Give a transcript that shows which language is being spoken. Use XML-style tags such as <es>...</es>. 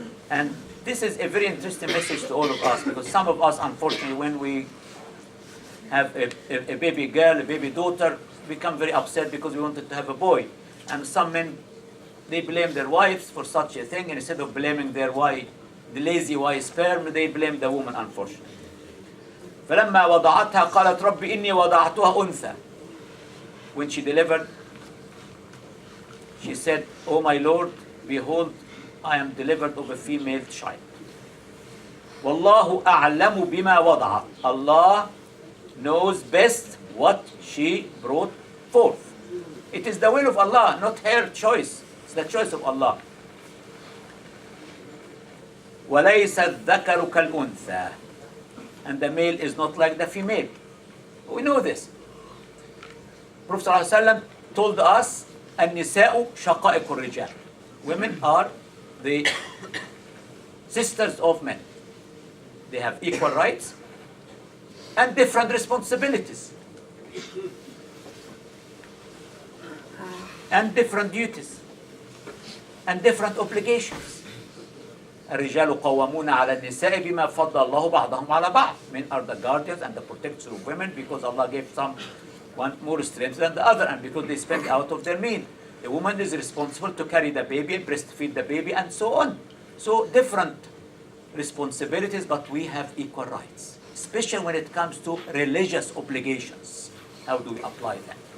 <en>And this is a very interesting message to all of us, because some of us, unfortunately, when we have a baby girl, a baby daughter, become very upset because we wanted to have a boy. And some men, they blame their wives for such a thing, and instead of blaming their wife, the lazy wife sperm, they blame the woman, unfortunately.</en> <ar>فلما وضعتها قالت رب إني وضعتها أنثى.</ar> <en>When she delivered, she said, O my Lord, behold, I am delivered of a female child.</en> <ar>والله أعلم بما وضعت.</ar> <en>Allah knows best what she brought forth. It is the will of Allah, not her choice. It's the choice of Allah.</en> <ar>وَلَيْسَ الذَّكَرُ كَالْأُنثَى.</ar> <en>And the male is not like the female. We know this. Prophet ﷺ told us,</en> <ar>النساء شقائق الرجال.</ar> <en>Women are the sisters of men. They have equal rights and different responsibilities and different duties and different obligations.</en> <ar>الرجال قوامون على النساء بما فضل الله بعضهم على بعض.</ar> <en>Men are the guardians and the protectors of women, because Allah gave some one more strength than the other, and because they spend out of their means. The woman is responsible to carry the baby, breastfeed the baby, and so on. So different responsibilities, but we have equal rights, especially when it comes to religious obligations. How do we apply them?</en>